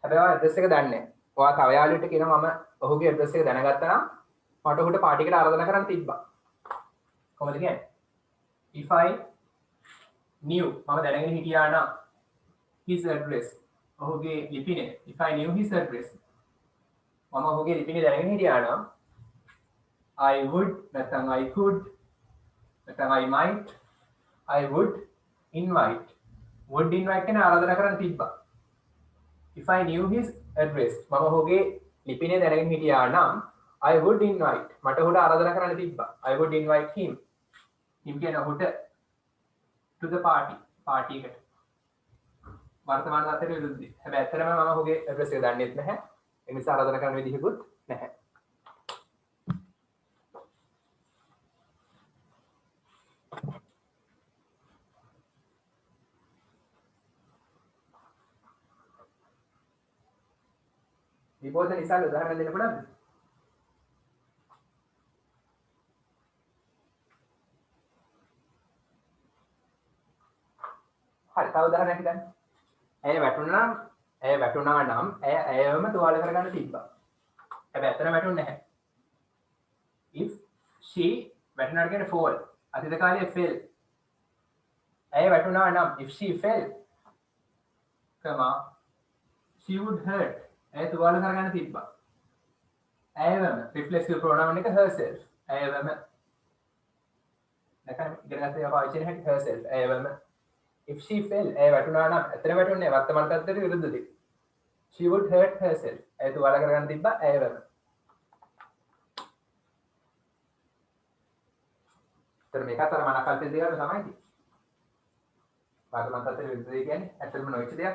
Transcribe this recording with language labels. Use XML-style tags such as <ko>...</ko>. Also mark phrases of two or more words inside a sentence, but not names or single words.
<si>හැබැයි ඔයා ඇඩ්‍රස් එක දන්නේ නැහැ. ඔයා තව යාළුවෙක්ට කියනවා මම ඔහුගේ ඇඩ්‍රස් එක දැනගත්තා නම් මට ඔහුට පාටි එකට ආරාධනා කරන්න තිබ්බා. කොහොමද කියන්නේ?</si> <en>if I knew</en> <si>මම දැනගෙන හිටියා නම්</si> <en>his address</en> <si>ඔහුගේ ලිපිනේ</si> <en>if I knew his address</en> <si>මම ඔහුගේ ලිපිනේ දැනගෙන හිටියා නම්</si> <en>I would නැත්නම් I could නැත්නම් I might I would invite</en> <si>කියන ආරාධනා කරන්න තිබ්බා.</si> <en>if I knew his address</en> <si>මම ඔහුගේ ලිපිනේ දැනගෙන හිටියා නම්</si> <en>I would invite</en> <si>මට ඔහුට ආරාධනා කරන්න තිබ්බා.</si> <en>I would invite him</en> <si>කියන්නේ ඔහුට</si> <en>to the party එකට.</en> <si>වර්තමාන තත්ත්වයට විරුද්ධයි. හැබැයි ඇත්තටම මම ඔහුගේ ඇඩ්‍රස් එක දන්නෙත් නැහැ. ඒ නිසා ආරාධනා කරන්න විදිහකුත් නැහැ. විභෝධ නිසා උදාහරණ දෙන්න පුළුවන්ද? හරි, තව උදාහරණයක් ගන්න. ඇය වැටුණා නම් ඇයවම තුවාල කරගන්න තිබ්බා. හැබැයි ඇත්තට වැටුන්නේ නැහැ.</si> <en>if she</en> <si>වැටුණාට කියන්නේ fall. අතීත කාලයේ</si> <en>fell.</en> <si>ඇය වැටුණා නම්</si> <en>if she fell, she would hurt.</en> <si>ඇය තුවාල කරගන්න තිබ්බා. ඇයවම</si> <en>reflexive pronoun</en> <si>එක herself. ඇයවම දැන් ඉගෙන ගන්න ඒවා පාවිච්චි කරන හැටි herself. ඇයවම</si> <en>if she fell</en> <si>ඇය වැටුණා නම් ඇත්තට වැටුන්නේ වර්තමාන තත්ත්වයට විරුද්ධ දෙයක්.</si> <en>she would hurt herself.</en> <si>ඇය තුවාල කරගන්න තිබ්බා ඇයවම. ඒතර මේකත් අර මනකල්පේ දෙයක් තමයි තියෙන්නේ. වර්තමාන තත්ත්වයට විරුද්ධ දෙයක් කියන්නේ ඇත්තටම නොවිච්ච දෙයක්.</si>